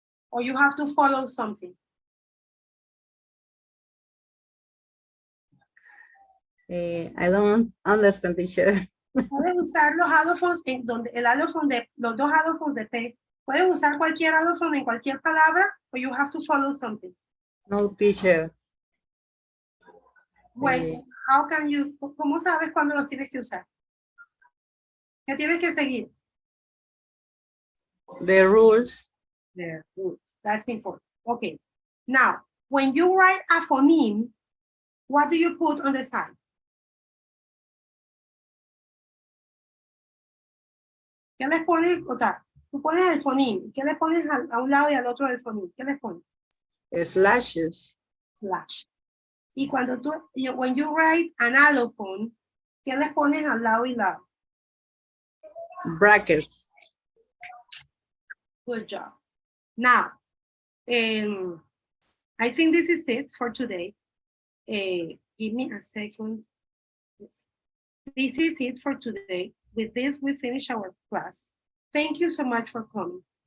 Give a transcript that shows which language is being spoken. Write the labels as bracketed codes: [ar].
[en] Or you have to follow something? I don't understand, teacher. [es] Puedes usar los allophones en donde el alófono de los dos allophones de P. Puedes usar cualquier alófono en cualquier palabra, [en] or you have to follow something. No, teacher. Wait, how can you, [es] ¿cómo sabes cuándo los tienes que usar? ¿Qué tienes que seguir? [en] The rules. The rules. That's important. Okay. Now, when you write a phoneme, what do you put on the side? [es] ¿Qué les pones? O sea, tú pones el phoneme. ¿Qué le pones a un lado y al otro del phoneme? ¿Qué les pones? [en] Slashes. Slash. [es] Y cuando tú, [en] when you write an allophone, [es] ¿qué les pones al lado y lado? [en] Brackets. Good job. Now, I think this is it for today. Give me a second. Yes. This is it for today. With this, we finish our class. Thank you so much for coming.